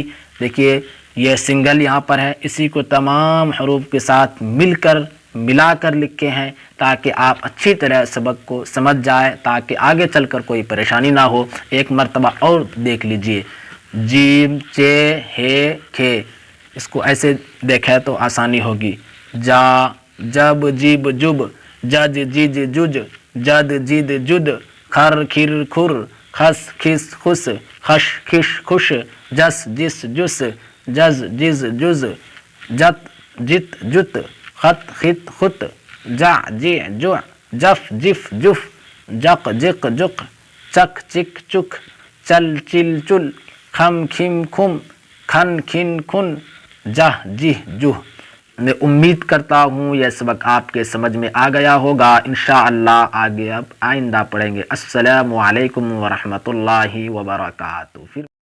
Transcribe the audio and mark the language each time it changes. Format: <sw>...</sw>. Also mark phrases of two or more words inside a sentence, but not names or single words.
<ur>دیکھیے یہ سنگل یہاں پر ہے، اسی کو تمام حروف کے ساتھ ملا کر لکھے ہیں تاکہ آپ اچھی طرح سبق کو سمجھ جائیں، تاکہ آگے چل کر کوئی پریشانی نہ ہو۔ ایک مرتبہ اور دیکھ لیجئے، جیم، چے، ہے، کھے، اس کو ایسے دیکھیں تو آسانی ہوگی۔ جا، جب، جیب، جب، جج، جج، جج، جد، جد، جد، کھر، کھر، کھر، خس، کھس، خس، خش، کھش، خوش، جس، جس، جس، جز، جز، جز، جت، جت، جت، خط، خط، خط، جع، جع، جع، جف، جف، جف، جق، جق، جق، چک، چک، چک، چل، چل، چل، کھم، کھم، کھم، کھن، کھن، کھن، جہ، جہ، جہ۔ میں امید کرتا ہوں یہ سبق آپ کے سمجھ میں آ گیا ہوگا۔ انشاءاللہ آگے اب آئندہ پڑھیں گے۔</ur> <ar>السلام علیکم ورحمۃ اللہ وبرکاتہ۔</ar>